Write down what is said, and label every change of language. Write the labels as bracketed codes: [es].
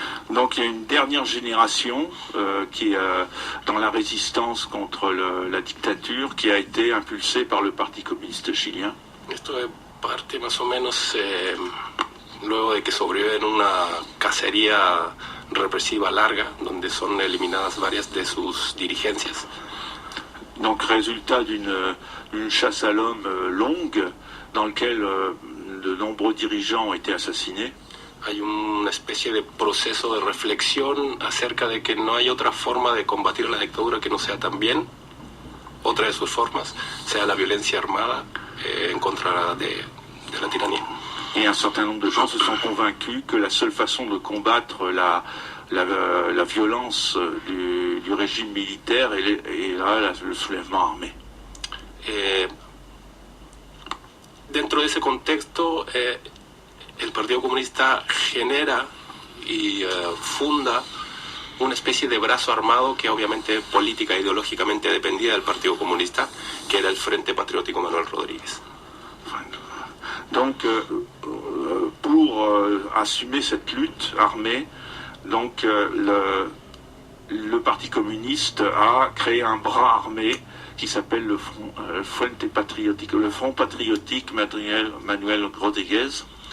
[fr] Donc il y a une dernière génération qui dans la résistance contre la dictature qui a été impulsée par le Parti communiste chilien. [es] Esto es parte más o menos luego de que sobreviven una cacería represiva larga, donde son eliminadas varias de sus dirigencias. [fr] Donc résultat d'une chasse à l'homme longue dans laquelle de nombreux dirigeants ont été assassinés. [es] Hay una especie de proceso de reflexión acerca de que no hay otra forma de combatir la dictadura que no sea también, otra de sus formas, sea la violencia armada en contra de la tiranía. [fr] Et un certain nombre de gens se sont convaincus que la seule façon de combattre la violence du régime militaire est là le soulèvement armé. [es] Dentro de ese contexto, el Partido Comunista genera y funda una especie de brazo armado que obviamente política e ideológicamente dependía del Partido Comunista, que era el Frente Patriótico Manuel Rodríguez. [fr] Donc, pour assumer cette lutte armée, donc, le Parti communiste a créé un bras armé qui s'appelle le Front Patriotique Manuel Rodríguez.